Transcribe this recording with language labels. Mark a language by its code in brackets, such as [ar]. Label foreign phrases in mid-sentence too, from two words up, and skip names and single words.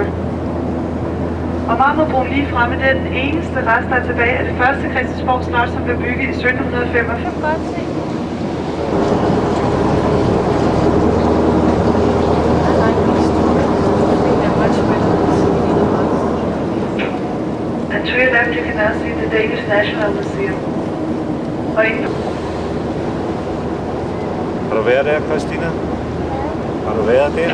[da] Og marmorbroen lige fremme, det er den eneste rest, der er tilbage af det første Christiansborg Slot, som blev bygget i 1745. [en] And to your left you can now see the Danish National Museum. [da] Har du været der, Christina? Har du været der?